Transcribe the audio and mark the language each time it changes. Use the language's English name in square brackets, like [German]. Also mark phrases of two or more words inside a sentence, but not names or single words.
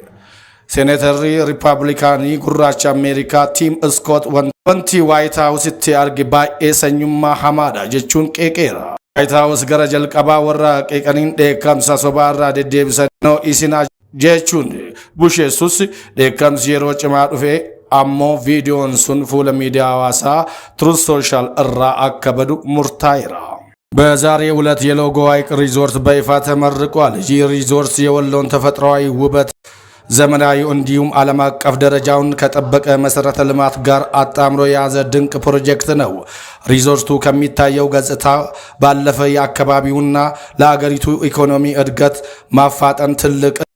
[Oromo] Senatarri Ripablikaanii gurraacha Ameerikaa Tim Scott wanti White House-tti arge baay'ee sanyummaa hamaadha jechuun qeeqeera. White House gara jalqabaa warra qeeqaniin dheekkamsa sobaa irraa deddeebisan isinaa jechuun busheessus dheekkamsi yeroo cimaa dhufe ammoo videoon sun fuula miidiyaa hawaasaa Truth Social irraa akka badu murtaa'eera። [Amharic] በዛሬው ዕለት የሎጎ ሐይቅ ሪዞርት በይፋ ተመርቋል። ይህ ሪዞርት የወሎን ተፈጥሯዊ ውበት ዘመናዊ እንዲሁም ዓለም አቀፍ ደረጃውን ከጠበቀ መሰረተ ልማት ጋር አጣምሮ የያዘ ድንቅ ፕሮጀክት ነው። ሪዞርቱ ከሚታየው ገጽታ ባለፈ የአካባቢውና ለአገሪቱ ኢኮኖሚ እድገት ማፋጠን ትልቅ